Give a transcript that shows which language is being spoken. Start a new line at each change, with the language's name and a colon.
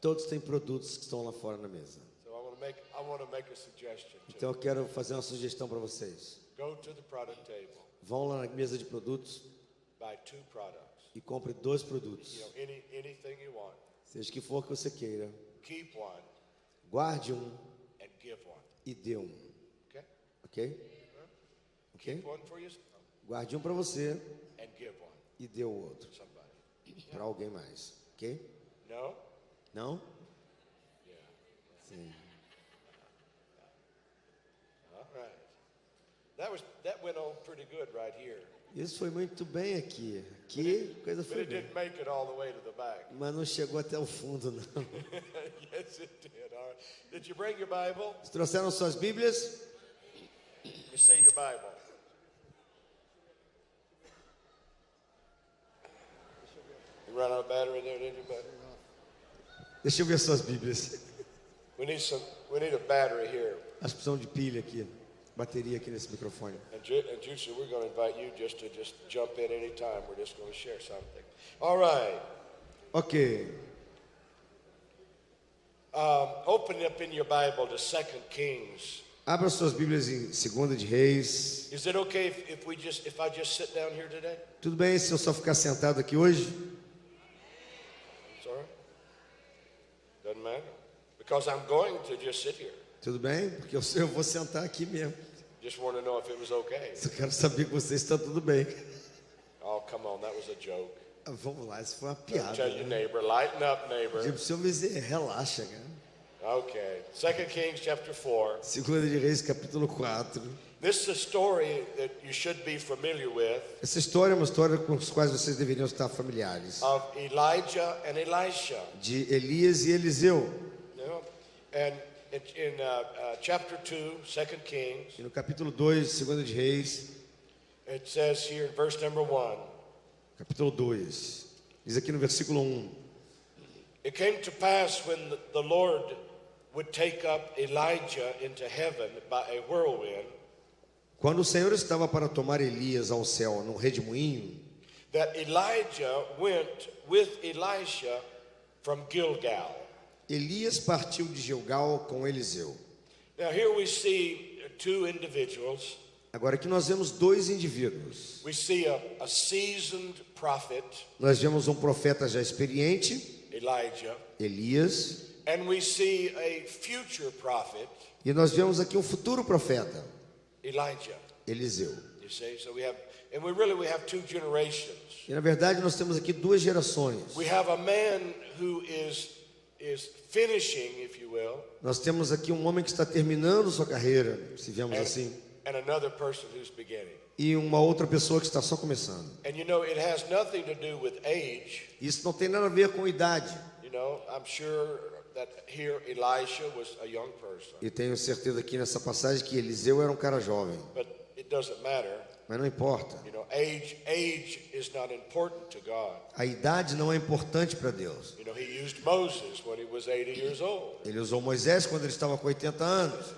Portuguese: todos têm produtos que estão lá fora na mesa.
English: So I want to make a suggestion to
Portuguese: Então eu quero fazer uma sugestão para vocês.
English: you. Go to the product table,
Portuguese: Vão lá na mesa de produtos
English: buy 2 products.
Portuguese: e compre 2 produtos.
English: You know, anything you want.
Portuguese: Seja que for que você queira.
English: Keep one
Portuguese: Guarde um
English: and give one.
Portuguese: e dê um.
English: Okay?
Portuguese: Ok? Ok?
English: Keep one for yourself
Portuguese: Guarde um para você
English: and give one
Portuguese: e dê o outro
English: to somebody.
Portuguese: para alguém mais. Ok?
English: No?
Portuguese: Não?
English: Yeah.
Portuguese: Sim.
English: All right. That went on pretty good right here.
Portuguese: Isso foi muito bem aqui. Aqui, coisa
English: But
Portuguese: foi
English: it
Portuguese: bem.
English: didn't make it all the way to the back.
Portuguese: Mas não chegou até o fundo, não.
English: Yes, it did. All right. Did you bring your Bible?
Portuguese: Vocês trouxeram suas Bíblias?
English: You say your Bible. You run out of battery there, did you, buddy?
Portuguese: Deixa eu ver suas Bíblias.
English: We need a battery here.
Portuguese: Acho que precisam de pilha aqui. Bateria aqui nesse microfone.
English: And Juicy, we're going to invite you just to jump in any time. We're just going to share something. All right.
Portuguese: Ok.
English: Open up in your Bible to 2 Kings.
Portuguese: Abra suas Bíblias em 2 de Reis.
English: Is it okay if I just sit down here today?
Portuguese: Tudo bem se eu só ficar sentado aqui hoje?
English: It's all right. Doesn't matter. Because I'm going to just sit here.
Portuguese: Tudo bem? Porque eu vou sentar aqui mesmo.
English: Just want to know if it was okay.
Portuguese: Só quero saber que vocês estão tudo bem.
English: Oh, come on, that was a joke.
Portuguese: Vamos lá, isso foi uma piada.
English: Tell your
Portuguese: Né?
English: neighbor, lighten up, neighbor.
Portuguese: Digo pro seu vizinho, relaxa, cara.
English: Okay. 2 Kings chapter 4.
Portuguese: 2 de Reis, capítulo 4.
English: This is a story that you should be familiar with
Portuguese: Essa história é uma história com as quais vocês deveriam estar familiares.
English: of Elijah and Elisha.
Portuguese: De Elias e Eliseu.
English: You know? And in chapter 2, 2 Kings,
Portuguese: E no capítulo 2, 2 de Reis,
English: it says here in verse number 1,
Portuguese: capítulo 2, diz aqui no versículo 1.
English: it came to pass when the Lord would take up Elijah into heaven by a whirlwind,
Portuguese: Quando o Senhor estava para tomar Elias ao céu num redemoinho,
English: that Elijah went with Elisha from Gilgal.
Portuguese: Elias partiu de Gilgal com Eliseu.
English: Now here we see 2 individuals.
Portuguese: Agora aqui nós vemos 2 indivíduos.
English: We see a seasoned prophet,
Portuguese: Nós vemos um profeta já experiente,
English: Elijah,
Portuguese: Elias,
English: And we see a future prophet,
Portuguese: E nós vemos aqui um futuro profeta,
English: Elijah.
Portuguese: Eliseu.
English: You see, so we have two generations.
Portuguese: E na verdade nós temos aqui duas gerações.
English: We have a man who is finishing, if you will,
Portuguese: Nós temos aqui um homem que está terminando sua carreira, se vemos assim,
English: and another person who's beginning.
Portuguese: e uma outra pessoa que está só começando.
English: And you know, it has nothing to do with age.
Portuguese: Isso não tem nada a ver com idade.
English: You know, I'm sure that here Elisha was a young person,
Portuguese: E tenho certeza aqui nessa passagem que Eliseu era um cara jovem,
English: but it doesn't matter.
Portuguese: mas não importa.
English: You know, age is not important to God.
Portuguese: A idade não é importante para Deus.
English: You know, He used Moses when he was 80 years old.
Portuguese: Ele usou Moisés quando ele estava com 80 anos.